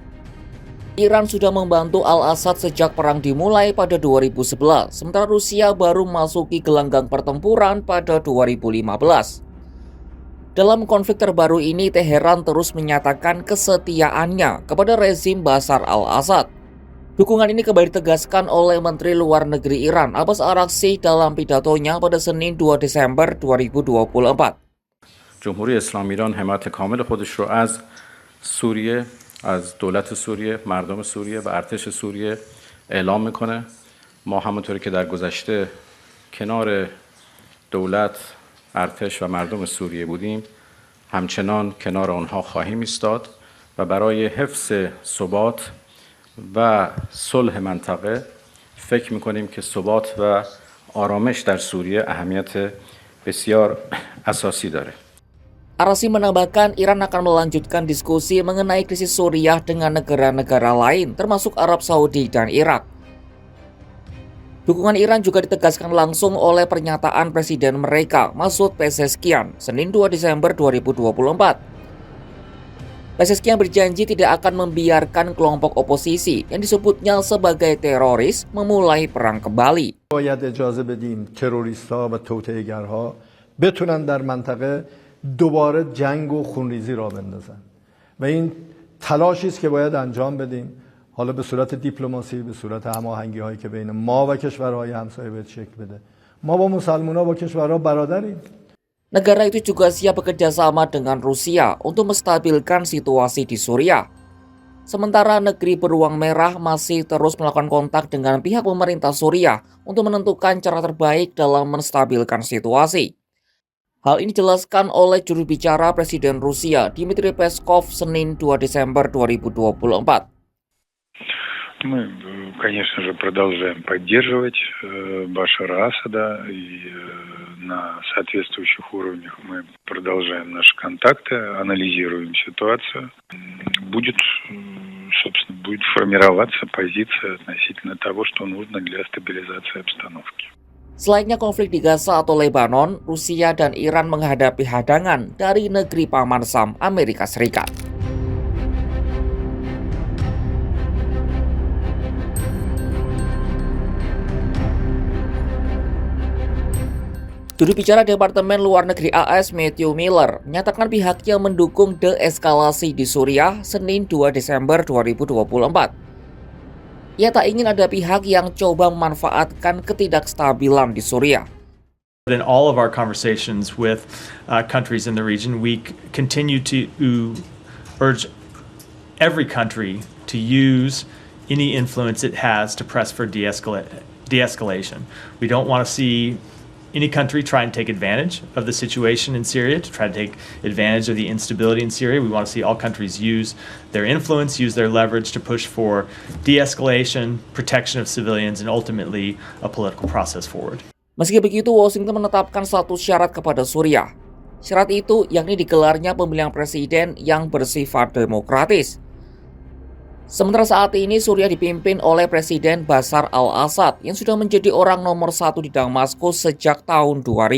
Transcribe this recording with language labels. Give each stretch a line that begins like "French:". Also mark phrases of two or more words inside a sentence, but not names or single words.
Indonesian: Iran sudah membantu al-Assad sejak perang dimulai pada 2011, sementara Rusia baru memasuki gelanggang pertempuran pada 2015. Dalam konflik terbaru ini, Teheran terus menyatakan kesetiaannya kepada rezim Bashar al-Assad. Dukungan ini kembali ditegaskan oleh Menteri Luar Negeri Iran, Abbas Araghchi dalam pidatonya pada Senin 2 Desember 2024.
Persian: جمهوری اسلامی ایران حمایت کامل خودش رو از سوریه، از دولت سوریه، مردم سوریه و ارتش سوریه اعلام میکنه. ما همونطوری که در گذشته کنار دولت، ارتش و مردم سوریه بودیم، همچنان کنار آنها خواهیم ایستاد و برای حفظ ثبات و صلح منطقه فکر میکنیم که ثبات و آرامش در سوریه اهمیت بسیار اساسی داره.
Indonesian: Araghchi menambahkan Iran akan melanjutkan diskusi mengenai krisis Suriah dengan negara-negara lain, termasuk Arab Saudi dan Irak. Dukungan Iran juga ditegaskan langsung oleh pernyataan Presiden mereka, Masoud Pezeshkian, Senin 2 Desember 2024. Pezeshkian berjanji tidak akan membiarkan kelompok oposisi yang disebutnya sebagai teroris memulai perang kembali.
Persian: باید اجازه بدیم تروریست‌ها و توطئه‌گرها بتونن در منطقه دوباره جنگ و خونریزی را بندازن و این تلاشی است که باید انجام بدیم، حالا به صورت دیپلماسی، به صورت هماهنگی هایی که بین ما و کشورهای همسایه باید شکل بده. ما با مسلمان‌ها با کشورها برادریم.
Indonesian: Negara itu juga siap bekerja sama dengan Rusia untuk menstabilkan situasi di Suriah. Sementara negeri beruang merah masih terus melakukan kontak dengan pihak pemerintah Suriah untuk menentukan cara terbaik dalam menstabilkan situasi. Hal ini dijelaskan oleh juru bicara Presiden Rusia, Dmitry Peskov, Senin 2 Desember 2024.
Russian: Мы, конечно же, продолжаем поддерживать Башара Асада и на соответствующих уровнях мы продолжаем наши контакты, анализируем ситуацию. Будет формироваться позиция относительно того, что нужно для стабилизации обстановки.
Indonesian: Selainnya konflik di Gaza atau Lebanon, Rusia dan Iran menghadapi hadangan dari negeri paman Sam, Amerika Serikat. Juru bicara Departemen Luar Negeri AS Matthew Miller menyatakan pihaknya mendukung deeskalasi di Suriah Senin 2 Desember 2024. Ia tak ingin ada pihak yang coba memanfaatkan ketidakstabilan di Suriah.
English: In all of our conversations with countries in the region, we continue to urge every country to use any influence it has to press for de-escalation. We don't want to see any country try and take advantage of the situation in Syria, to try to take advantage of the instability in Syria. We want to see all countries use their influence, use their leverage to push for de-escalation, protection of civilians, and ultimately a political process forward.
Indonesian: Meski begitu, Washington menetapkan status syarat kepada Suriah. Syarat itu yakni digelarnya pemilihan presiden yang bersifat demokratis. Sementara saat ini Suriah dipimpin oleh Presiden Bashar al-Assad yang sudah menjadi orang nomor 1 di Damaskus sejak tahun 2000.